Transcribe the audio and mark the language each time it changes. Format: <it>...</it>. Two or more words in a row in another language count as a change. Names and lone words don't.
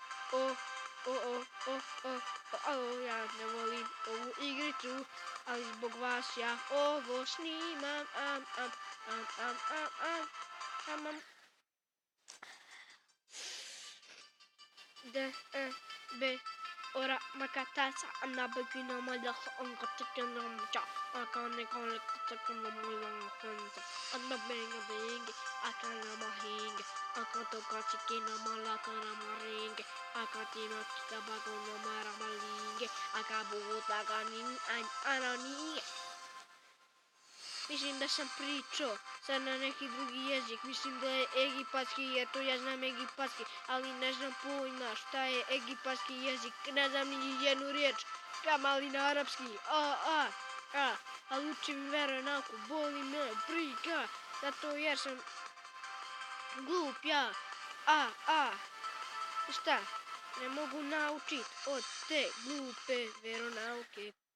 <bs>Ja ne volim ovu igricu, ali zbog vas ja ovo snimam. Ora makatasa anabagina malaka ang katikin ng cha akane kong mulang konsa anabeng akana mahinge akato katikin na malaka na maringe akatima tabago na maramalinge akabuta kanin anani. Mislim da sam pričao sad na neki drugi jezik, mislim da je egipatski jer to ja znam egipatski, ali ne znam pojma šta je egipatski jezik, ne znam ni jednu riječ, kamali na arapski, ali učim veronauku, boli me briga, zato jer sam glup ja, šta, ne mogu naučit od te glupe veronauke.</bs>